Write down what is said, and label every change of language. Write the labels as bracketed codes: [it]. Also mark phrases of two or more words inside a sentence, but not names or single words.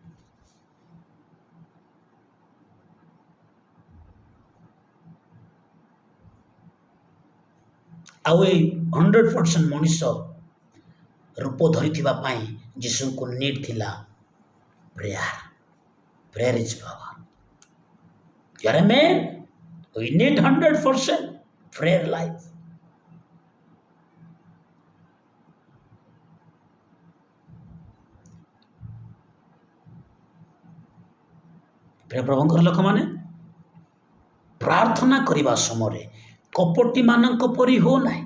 [or] ଆଉ ଏଇ 100% ମଣିଷ ରୂପ ଧରିଥିବା ପାଇଁ ଯୀଶୁଙ୍କୁ ନିଡ୍ ଥିଲା ପ୍ରେୟାର। [en] prayer is power. You are a man, we need 100% prayer life. [or] ପ୍ରିୟ ପ୍ରଭୁଙ୍କର ଲୋକମାନେ, ପ୍ରାର୍ଥନା କରିବା ସମୟରେ କପଟିମାନଙ୍କ ପରି ହୋ ନାହିଁ।